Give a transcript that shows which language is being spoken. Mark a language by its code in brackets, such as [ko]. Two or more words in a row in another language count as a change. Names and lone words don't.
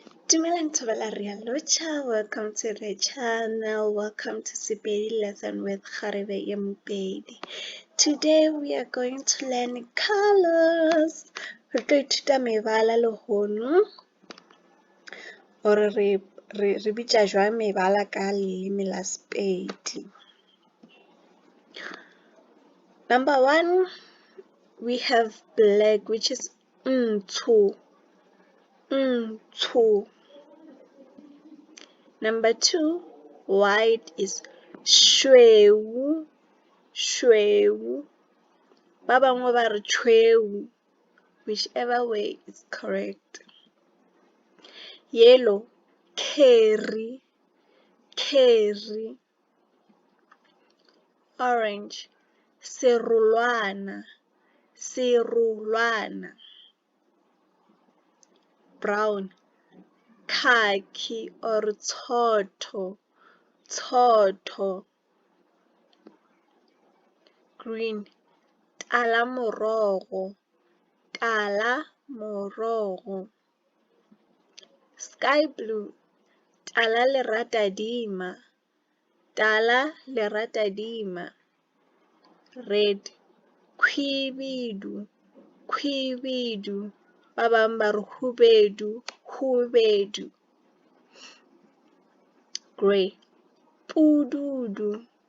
[en] Welcome to the channel. Welcome to Sepedi lesson with Kheri. Today we are going to learn colors. [nso] Re tlo ithuta mebala le hono or re bitsa jwang mebala ka leleme la Sepedi. [en] Number 1, we have black, which is Ntsho. Number 2, white is Šweu. [nso] Ba bangwe ba re Šweu, [en] whichever way is correct. Yellow, Kheri. Orange, Serolwana. Brown, Khakhi or Tshotho. Green, Talamorogo. Sky blue, Talaleratadima. Red, Khwibidu. [nso] Ba bang ba re Khwibidu. [en] Grey, Pududu.